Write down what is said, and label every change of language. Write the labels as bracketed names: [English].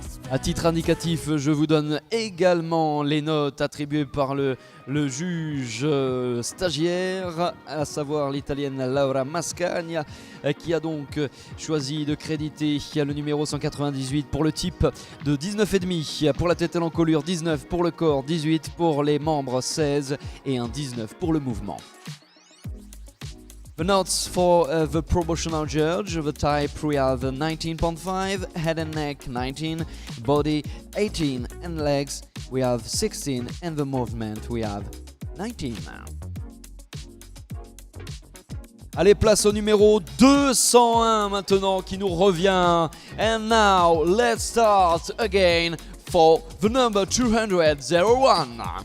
[French] À titre indicatif, je vous donne également les notes attribuées par le juge stagiaire, à savoir l'italienne Laura Mascagna, qui a donc choisi de créditer le numéro 198 pour le type de 19,5, pour la tête et l'encolure 19, pour le corps 18, pour les membres 16 et un 19 pour le mouvement. [English] The notes for the proportional judge, the type we have 19.5, head and neck 19, body 18 and legs we have 16 and the movement we have 19. [French] Allez, place au numéro 201 maintenant qui nous revient. [English] And now let's start again for the number 201.